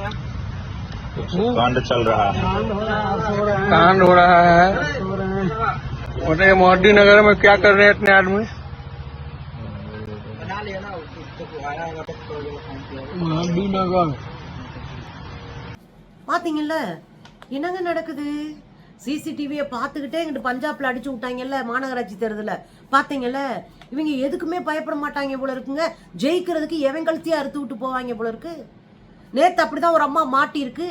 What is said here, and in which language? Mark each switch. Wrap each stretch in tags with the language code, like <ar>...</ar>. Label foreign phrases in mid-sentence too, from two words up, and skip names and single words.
<hi>कांड चल रहा है। कांड हो रहा है। बोले मोदी नगर में क्या कर रहे हैं इतने आदमी। मोदी नगर</hi> <ta>பாத்தீங்கல்ல என்னங்க நடக்குது? சிசிடிவியை பார்த்துக்கிட்டே இங்கிட்டு பஞ்சாப்ல அடிச்சு விட்டாங்கல்ல மாநகராட்சி தேர்தல. பாத்தீங்கல்ல, இவங்க எதுக்குமே பயப்பட மாட்டாங்க போல இருக்குங்க. ஜெயிக்கிறதுக்கு எவன் கழுத்தையே அறுத்து விட்டு போவாங்க போல இருக்கு. நேத்து அப்படிதான் ஒரு அம்மா மாட்டி இருக்கு.</ta>